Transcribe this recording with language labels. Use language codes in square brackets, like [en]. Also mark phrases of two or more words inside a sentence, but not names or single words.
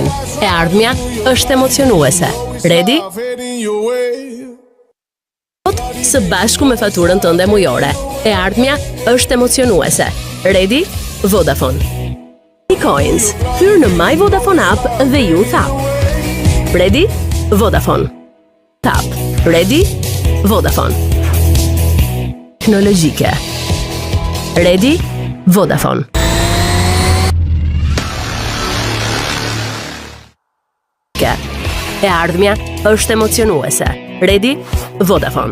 [sq] E ardhmja është emocionuese. [en] Ready? [sq] Së bashku me faturën tënde mujore. E ardhmja është emocionuese. [en] Ready? Vodafone. Coins. [sq] Hyr në My Vodafone app dhe ju thap. [en] Ready? Vodafone. Tap. Ready? [sq] Vodafone. Teknologjike. [en] Ready? Vodafone. [sq] E ardhmja është emocionuese. [en] Ready? Vodafone.